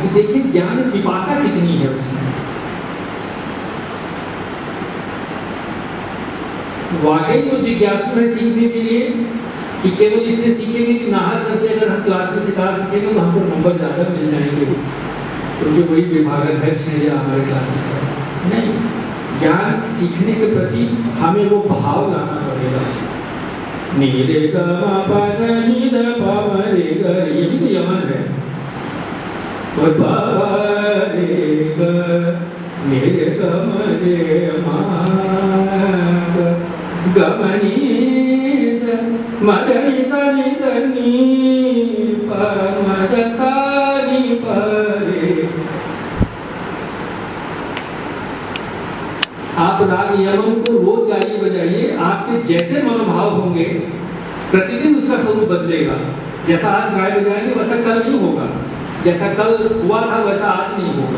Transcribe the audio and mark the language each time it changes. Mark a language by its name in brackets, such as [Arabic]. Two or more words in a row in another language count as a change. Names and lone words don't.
[Hindi] कि देखिए ज्ञान पिपासा कितनी है उसमें। वाकई वो जिज्ञासु है सीखने के लिए कि केवल इसलिए सीखेंगे कि नाहा सर से अगर हम क्लास में सितार सीखेंगे तो हमको नंबर ज़्यादा मिल जाएंगे क्योंकि वही विभागाध्यक्ष है या हमारे क्लास टीचर। नहीं, ज्ञान सीखने के प्रति हमें वो भाव लाना पड़ेगा। नीरे ग प ध नि ध प म रे ग, ये भी तो यमन है। प रे ग नि रे ग म रे मा ग म नि ध म ध नि सा नि ध नि प म ध सा नि प रे। आप राग यमन को रोज गाइए बजाइए, आपके जैसे मनोभाव होंगे प्रतिदिन उसका स्वरूप बदलेगा। जैसा आज गाय बजाएंगे वैसा कल नहीं होगा, जैसा कल हुआ था वैसा आज नहीं होगा।